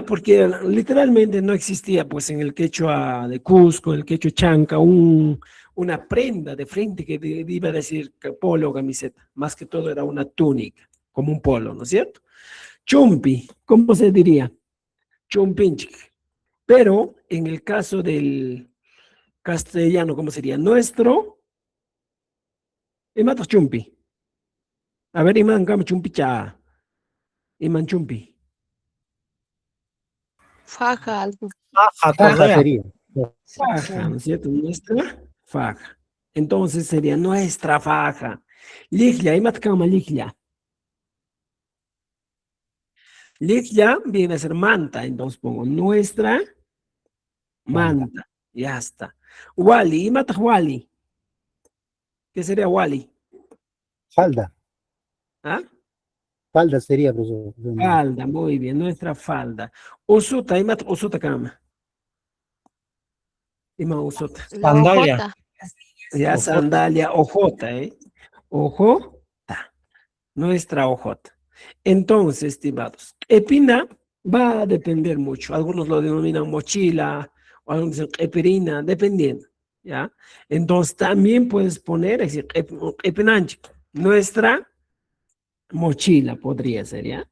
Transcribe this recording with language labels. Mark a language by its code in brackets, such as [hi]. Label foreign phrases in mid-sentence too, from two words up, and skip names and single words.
[es] Porque literalmente no existía, pues, en el quechua de Cusco, en el quechua chanca, una prenda de frente que iba a decir polo o camiseta. Más que todo era una túnica, como un polo, ¿no es cierto? Chumpi, ¿cómo se diría? Chumpinchik. Pero en el caso del castellano, ¿cómo sería? Nuestro, [qu] imatos chumpi. [es] A ver, [qu] iman kama chumpi cha. Iman chumpi. [es] Faja, algo. Faja sería. Faja, ¿no es cierto? Nuestra faja. Entonces sería nuestra faja. [qu] Liglia, imat kama liglia. [es] Liglia viene a ser manta, entonces pongo nuestra manta. Ya está. [qu] Wali, imat wali. [es] ¿Qué sería wali? Falda. ¿Ah? Falda sería, profesor. Falda, muy bien, nuestra falda. [qu] Usuta, imat usuta kama. Ima usuta. [es] La hojota. Ya sandalia, ojota, ¿eh? Ojota, nuestra ojota. Entonces, estimados, epina va a depender mucho. Algunos lo denominan mochila, o algunos dicen epirina, dependiendo, ¿ya? Entonces, también puedes poner, es decir, epinanchi, nuestra mochila podría ser, ¿ya?